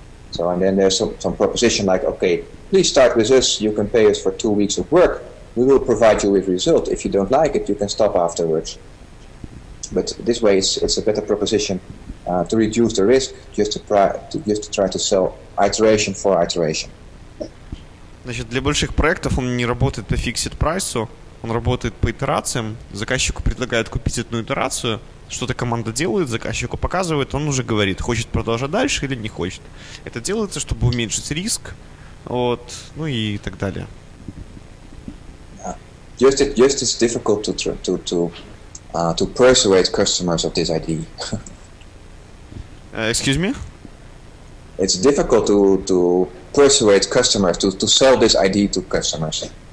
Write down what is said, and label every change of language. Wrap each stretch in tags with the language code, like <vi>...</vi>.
<en>So, and then there's some proposition like, okay, please start with us. You can pay us for 2 weeks of work. We will provide you with result. If you don't like it, you can stop afterwards. But this way, it's a better proposition to reduce the risk, just to try to sell iteration for iteration.</en> <ru>Значит, для больших проектов он не работает по фиксит прайсу, он работает по итерациям. Заказчику предлагают купить одну итерацию, что-то команда делает, заказчику показывает, он уже говорит, хочет продолжать дальше или не хочет. Это делается, чтобы уменьшить риск, вот, ну и так далее.</ru> <en>Just it's difficult to persuade customers of this idea. Excuse me? It's difficult to persuade customers to sell this idea to customers.</en>